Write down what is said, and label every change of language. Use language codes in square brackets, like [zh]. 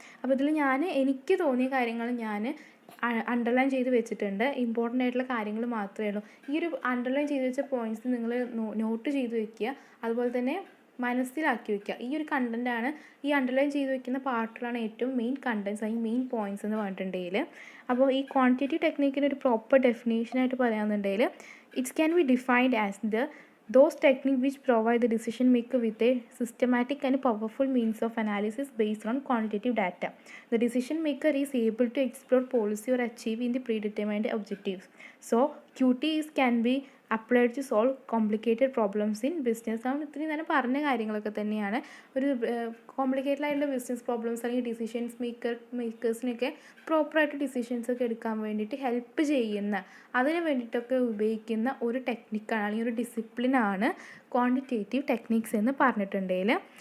[ml] അപ്പോൾ ഇതിൽ എനിക്ക് തോന്നിയ കാര്യങ്ങൾ ഞാൻ അണ്ടർലൈൻ ചെയ്ത് വെച്ചിട്ടുണ്ട്. ഇമ്പോർട്ടൻ്റ് ആയിട്ടുള്ള കാര്യങ്ങൾ മാത്രമേ ഉള്ളൂ. ഈ ഒരു അണ്ടർലൈൻ ചെയ്ത് വെച്ച പോയിൻറ്റ്സ് നിങ്ങൾ നോട്ട് ചെയ്ത് വെക്കുക, അതുപോലെ തന്നെ മനസ്സിലാക്കി വയ്ക്കുക. ഈ ഒരു കണ്ടൻറ്റാണ്, ഈ അണ്ടർലൈൻ ചെയ്ത് വെക്കുന്ന പാർട്ടിലാണ് ഏറ്റവും മെയിൻ കണ്ടൻസ് അല്ലെങ്കിൽ മെയിൻ പോയിൻറ്റ്സ് എന്ന് പറഞ്ഞിട്ടുണ്ടെങ്കിൽ. അപ്പോൾ ഈ ക്വാണ്ടിറ്റേറ്റീവ് ടെക്നിക്കിന് ഒരു പ്രോപ്പർ ഡെഫിനേഷനായിട്ട് പറയുകയാണെന്നുണ്ടെങ്കിൽ [en] It's can be defined as those techniques which provide the decision maker with a systematic and powerful means of analysis based on quantitative data. The decision maker is able to explore policy or achieve in the predetermined objectives. So QT can be applied to solve complicated problems in business. [ml] ആണ് ഇത്രയും നേരം പറഞ്ഞ കാര്യങ്ങളൊക്കെ തന്നെയാണ്. ഒരു complicated ആയിട്ടുള്ള business problems അല്ലെങ്കിൽ decisions മേക്കേഴ്സിനൊക്കെ പ്രോപ്പറായിട്ട് ഡിസിഷൻസ് ഒക്കെ എടുക്കാൻ വേണ്ടിയിട്ട് ഹെൽപ്പ് ചെയ്യുന്ന, അതിന് വേണ്ടിയിട്ടൊക്കെ ഉപയോഗിക്കുന്ന ഒരു ടെക്നിക്കാണ് അല്ലെങ്കിൽ ഒരു ഡിസിപ്ലിനാണ് ക്വാണ്ടിറ്റേറ്റീവ് ടെക്നിക്സ് എന്ന് പറഞ്ഞിട്ടുണ്ടെങ്കിൽ.